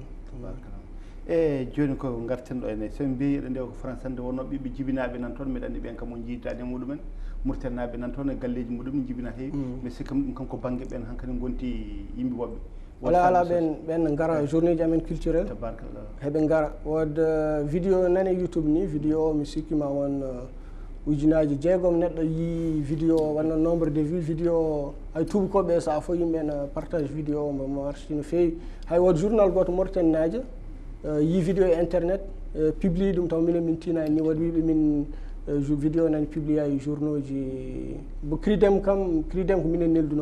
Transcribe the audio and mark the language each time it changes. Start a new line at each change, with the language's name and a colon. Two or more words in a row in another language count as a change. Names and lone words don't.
Fula: joni ko garten ɗo ene somin mbi eɗen ndewa ko France hande wonno ɓiɓɓe jibinaɓe nan toon mbiɗa andi ɓen kam on jiidani muɗumen murtennaɓe nan toon e galleji muɗum jibina heewi mais sikka ɗum kam ko banggue ɓen hankkadi gonti yimɓe woɓɓe ala ɓen gara journée ji amen culturel heɓe gara wod vidéo nane YouTube ni vidéo o mi sikkima won ujunaji 6 neɗɗo yi vidéo o wanno
French: nombre de vues
Fula: vidéo o hay tubakoɓe sa fo yimɓe ne partage vidéo o mo marchi no feewi hay won journal goto Mauritanie najo yi vidéo e internet publie ɗum taw minen min tinani ni waɗi wiɓe min vidéo nani publié e journaux ji bo cridem ko minen nelduno